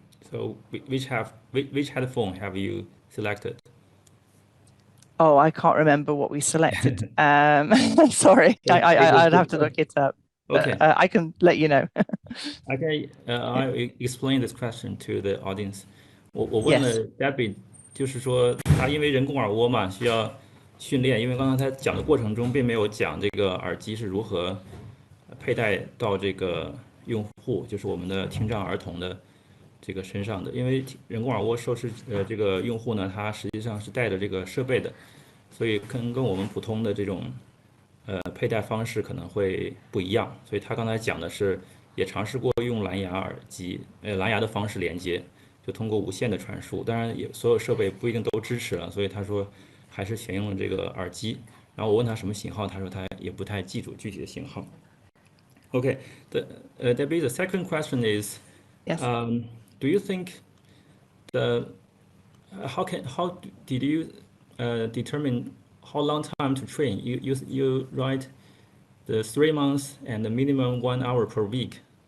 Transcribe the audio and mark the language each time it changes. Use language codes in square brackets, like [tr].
[en] So which headphone have you selected? Oh, I can't remember what we selected. Sorry, I'd have to look it up. Okay. I can let you know. Okay, I explain this question to the audience. [zh] 我问了 Debbie， 就是说他因为人工耳蜗嘛，需要训练，因为刚才他讲的过程中并没有讲这个耳机是如何佩戴到这个用户，就是我们的听障儿童的这个身上的。因为人工耳蜗受试这个用户呢，他实际上是带着这个设备的，所以跟我们普通的这种佩戴方式可能会不一样。所以他刚才讲的是也尝试过用蓝牙耳机，蓝牙的方式连接，就通过无线的传输。当然也所有设备不一定都支持了，所以他说还是选用了这个耳机。然后我问他什么型号，他说他也不太记住具体的型号。 [en] Okay, Debbie, the second question is, yes. Do you think how did you determine how long time to train? You write the 3 months and the minimum 1 hour per week.